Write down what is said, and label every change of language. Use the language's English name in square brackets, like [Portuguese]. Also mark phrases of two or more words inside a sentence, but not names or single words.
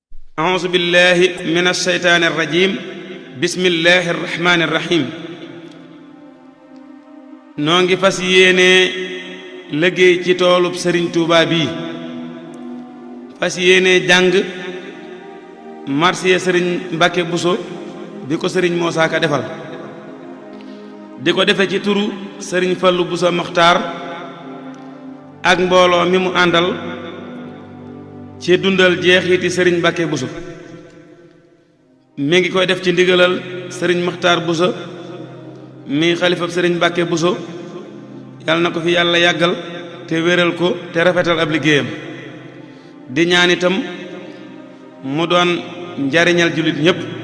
[Arabic] أعوذ بالله من الشيطان الرجيم بسم الله الرحمن الرحيم [Wolof] نونغي فاس يéene liggéey ci toolub Serigne Touba bi fas yéene jàng marsiya Serigne Mbacke Bousso bi ko Serigne Moussa Ka defal di ko defe ci turu Serigne Fallou Bousso Mokhtar ak mbooloo mi mu àndal ci dundal jeexiti Serigne Mbacke Bousso mi ngi koy def ci ndigalal Serigne Mokhtar Bousso mi xalifab Serigne Mbacke Bousso yàlla na ko fi yàlla yàggal te wéral ko te rafetal ab liggéeyam di ñaan itam mu doon njariñal jullit ñépp.